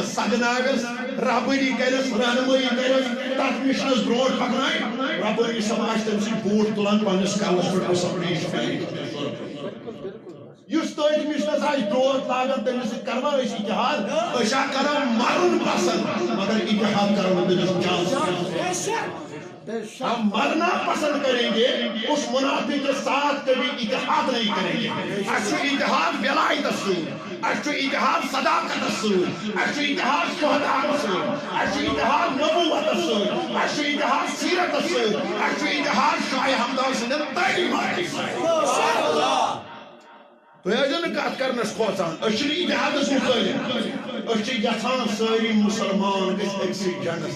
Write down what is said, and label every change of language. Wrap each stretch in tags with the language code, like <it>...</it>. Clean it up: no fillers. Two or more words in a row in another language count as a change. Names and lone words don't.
<ks>سگناوٮ۪س رہبری کرٮ۪س رہنمٲیی کرٮ۪س تتھ مِشنس برونٛٹھ پکنایہِ ربٲنی صٲب آسہِ تٔمۍ سٕنٛدۍ بوٗٹھ تُلان پننِس کلس پٮ۪ٹھ مُسلمان یہِ چھُ میانہِ یُس تٔتھۍ مِشنس آسہِ ڈوٹھ لاگان تٔمِس سۭتۍ کروا أسۍ اتحاد أسۍ ہا کرو مرُن پسنٛد مگر اتحاد کرو نہٕ تٔمِس چانس</ks> <ur>ہم مرنا پسند کریں گے اس منافق کے ساتھ کبھی اتحاد نہیں کریں گے</ur> <ks>اچھو اتحاد ولایت سۭتۍ اچھو اتحاد صداقت سۭتۍ اچھو اتحاد شہداء سۭتۍ اچھو اتحاد نبوت سۭتۍ اچھو اتحاد سیرت سۭتۍ اچھو اتحاد شاہ ہمدان سٕنٛدٮ۪ن تعلیمات سۭتۍ تُہۍ ٲسِو نہٕ کتھ کرنس کھوژان أسۍ چھِنہٕ اتحادس مُخٲلف أسۍ چھِ یژھان سٲری مُسلمان گٔژھۍ أکسٕے جنڈس</ks>